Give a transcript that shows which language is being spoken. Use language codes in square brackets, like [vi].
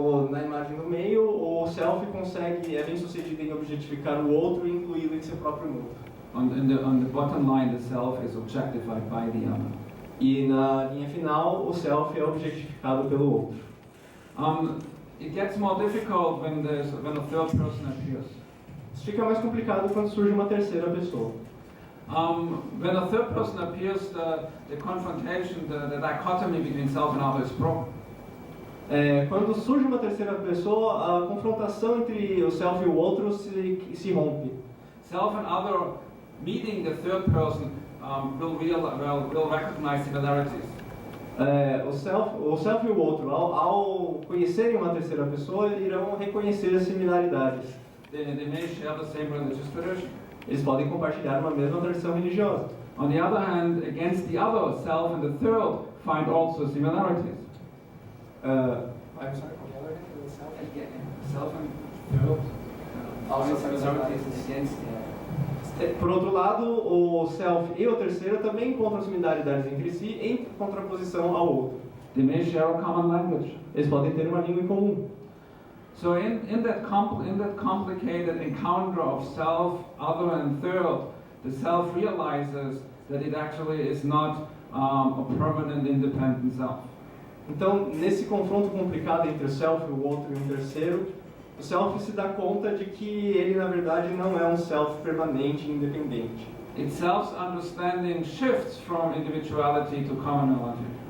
[pt] Na imagem do meio, o self é bem sucedido em objetificar o outro e incluí-lo em seu próprio mundo. [en] On the bottom line, the self is objectified by the other. [pt] E na linha final, o self é objetificado pelo outro. [en] It gets more difficult when a third person appears. [pt] Isso fica mais complicado quando surge uma terceira pessoa. [en] When a third person appears, the confrontation, the dichotomy between self and other is broken. [pt] Quando surge uma terceira pessoa, a confrontação entre o self e o outro se rompe. [en] Self and other meeting the third person will recognize similarities. [pt] O self e o outro, ao conhecerem uma terceira pessoa, irão reconhecer as similaridades. [en] They may share the same religious tradition. [pt] Eles podem compartilhar uma mesma tradição religiosa. [en] On the other hand, against the other, self and the third find also similarities. I'm sorry, on the other hand, the Self and third also similarities against [pt] Por outro lado, o self e o terceiro também encontram similaridades entre si em contraposição ao outro. [en] They may share a common language. [pt] Eles podem ter uma língua em comum. [en] So in that complicated encounter of self, other and third, the self realizes that it actually is not a permanent independent self. [pt] Então, nesse confronto complicado entre o self, o outro e um terceiro, o self se dá conta de que ele, na verdade, não é um self permanente e independente. [en] Its self-understanding shifts from individuality to commonality.